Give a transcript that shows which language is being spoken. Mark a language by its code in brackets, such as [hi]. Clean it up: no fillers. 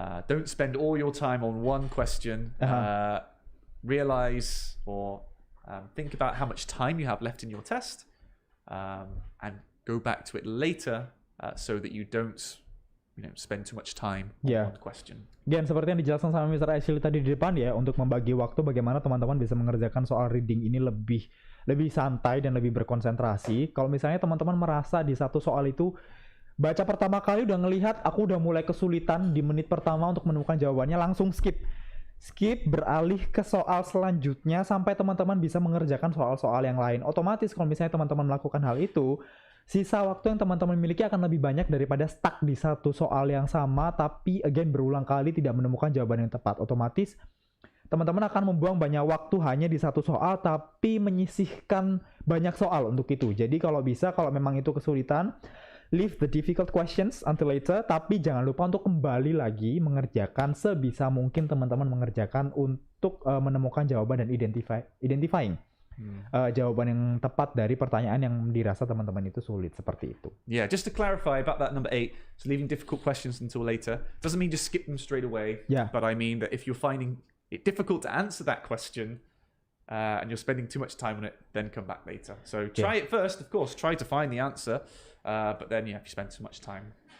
[en] Don't spend all your time on one question. Realize or think about how much time you have left in your test, and go back to it later so that you don't spend too much time on one question. [id] Dan seperti yang dijelaskan sama Mr. Ashley tadi di depan ya, untuk membagi waktu bagaimana teman-teman bisa mengerjakan soal reading ini lebih santai dan lebih berkonsentrasi. Kalau misalnya teman-teman merasa di satu soal itu baca pertama kali udah ngelihat aku udah mulai kesulitan di menit pertama untuk menemukan jawabannya, langsung skip. Skip, beralih ke soal selanjutnya sampai teman-teman bisa mengerjakan soal-soal yang lain. Otomatis kalau misalnya teman-teman melakukan hal itu, sisa waktu yang teman-teman miliki akan lebih banyak daripada stuck di satu soal yang sama, tapi again berulang kali tidak menemukan jawaban yang tepat. Otomatis teman-teman akan membuang banyak waktu hanya di satu soal, tapi menyisihkan banyak soal untuk itu. Jadi kalau bisa, kalau memang itu kesulitan, [en] leave the difficult questions until later, [id] tapi jangan lupa untuk kembali lagi mengerjakan sebisa mungkin teman-teman mengerjakan untuk menemukan jawaban dan identifying. Jawaban yang tepat dari pertanyaan yang dirasa teman-teman itu sulit, seperti itu. [en] Yeah, just to clarify about that number 8, so leaving difficult questions until later doesn't mean just skip them straight away. Yeah. But I mean that if you're finding it difficult to answer that question and you're spending too much time on it, then come back later. So try it first, of course. Try to find the answer, but then if you spend too much time.